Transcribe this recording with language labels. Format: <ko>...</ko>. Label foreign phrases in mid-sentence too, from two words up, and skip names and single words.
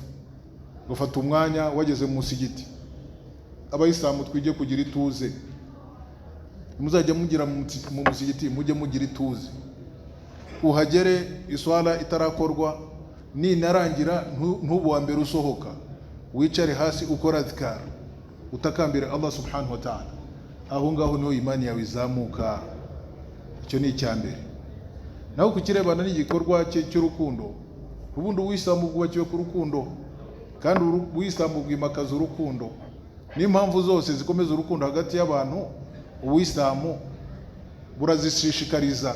<rw>Gufata umwanya wageze mu musigiti, abayisilamu twige kugira ituze. Muzajya mugira mu musigiti mujye mugira ituze, uhagere iswala itarakorwa, ninarangira ntubu wa mbere usohoka, wicare hasi ukora azkar, utakambira</rw> <ar>الله سبحانه وتعالى.</ar> <rw>Aho ngaho niho imani yawe izamuka. Icyo ni icyambere. Naho kukirebana n'igikorwa cy'urukundo, ubundi uwisilamu bwubakiwe ku rukundo, kandi uwisilamu bwimakaza urukundo. N'impamvu zose zikomeza urukundo hagati y'abantu, uwisilamu burazishishikariza.</rw>